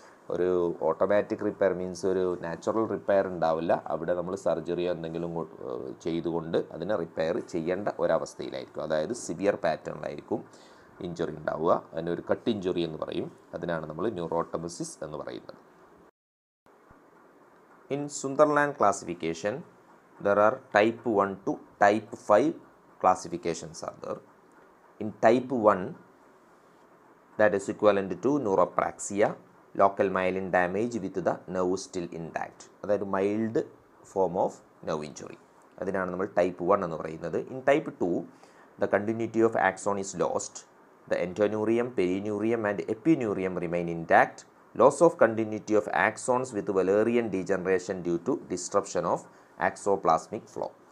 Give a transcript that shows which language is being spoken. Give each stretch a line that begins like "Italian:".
Malayalam: ഒരു automatic repair means ഒരു natural repair ഉണ്ടാവില്ല. അവിടെ നമ്മൾ സർജറിയോ എന്തെങ്കിലും ചെയ്തുകൊണ്ട് അതിനെ റിപ്പയർ ചെയ്യേണ്ട ഒരവസ്ഥയിലായിരിക്കും. അതായത് സിവിയർ പാറ്റേണിലായിരിക്കും ഇഞ്ചുറി ഉണ്ടാവുക. അതിനൊരു കട്ട് ഇഞ്ചുറി എന്ന് പറയും. അതിനാണ് നമ്മൾ ന്യൂറോട്ടോമസിസ് എന്ന് പറയുന്നത്.
English: In Sunderland classification there are type 1 to type 5 classifications are there. In type 1, that is equivalent to neuropraxia, local myelin damage with the nerve still intact.
Malayalam: അതായത്
English: Mild form of nerve injury.
Malayalam: അതിനാണ് നമ്മൾ type 1 എന്ന് പറയുന്നത്.
English: In type 2, the continuity of axon is lost. The entoneurium, perineurium and epineurium remain intact. Loss of continuity of axons with Wallerian degeneration due to disruption of axoplasmic flow.